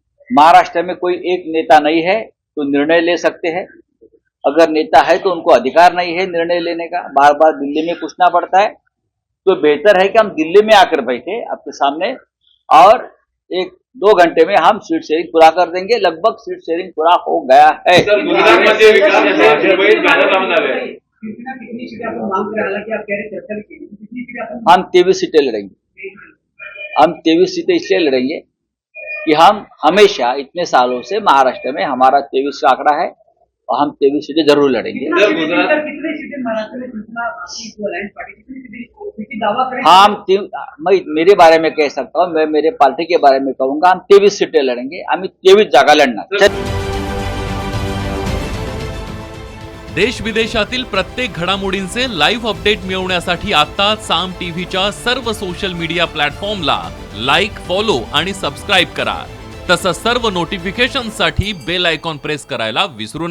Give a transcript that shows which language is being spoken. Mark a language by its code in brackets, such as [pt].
[hi] महाराष्ट्र में कोई एक नेता नहीं है तो निर्णय ले सकते हैं, अगर नेता है तो उनको अधिकार नहीं है निर्णय लेने का, बार बार दिल्ली में पूछना पड़ता है। तो बेहतर है कि हम दिल्ली में आकर बैठे आपके सामने और 1-2 घंटे में हम सीट शेयरिंग पूरा कर देंगे। लगभग सीट शेयरिंग पूरा हो गया है। [mr] सर, गुजरातमध्ये विकास मुंबईत बॅनर लावून आले. [hi] कितनी सीटें आप मांग कर, हालांकि आप कह रहे चर्चा भी की, कितनी सीटें आप हम 23 सीटें लड़ेंगे। हम 23 सीटें इसलिए लड़ेंगे कि हम हमेशा इतने सालों से महाराष्ट्र में हमारा 23 का आंकड़ा है और हम 23 सीटें जरूर लड़ेंगे। कितनी सीटें महाराष्ट्र में जितना आपकी जो अलायंस पार्टी कितनी सीटें दावा करें? मैं मेरे बारे में कह सकता हूँ, मैं मेरे पार्टी के बारे में कहूंगा, हम 23 सीटें लड़ेंगे। [mr] आम्ही 23 जागा लढणार। देश विदेशातील प्रत्येक घडामोडींचे लाईव्ह अपडेट मिळवण्यासाठी आता साम टीव्हीच्या सर्व सोशल मीडिया प्लॅटफॉर्मला लाईक, फॉलो आणि सबस्क्राईब करा। तसंच सर्व नोटिफिकेशनसाठी बेल आयकॉन प्रेस करायला विसरू नका।